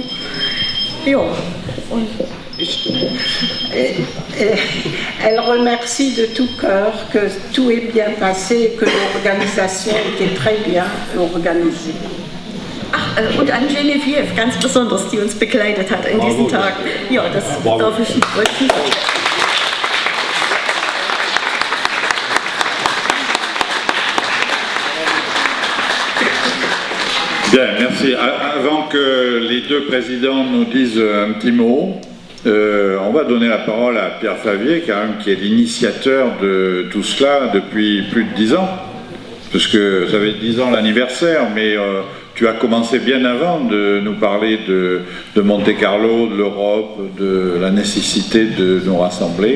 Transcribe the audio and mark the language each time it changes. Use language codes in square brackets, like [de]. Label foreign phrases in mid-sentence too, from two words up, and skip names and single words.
[de] Ja, und [fr] Elle remercie de tout cœur que tout est bien passé et que l'organisation était très bien organisée. [de] Ach, und an Geneviève ganz besonders, die uns begleitet hat in diesen Tagen. Ja, das darf ich euch nicht sagen. [fr] Bien, merci. Avant que les 2 présidents nous disent un petit mot, on va donner la parole à Pierre Favier, quand même, qui est l'initiateur de tout cela depuis plus de 10 ans, parce que ça fait 10 ans l'anniversaire, mais tu as commencé bien avant de nous parler de Monte Carlo, de l'Europe, de la nécessité de nous rassembler.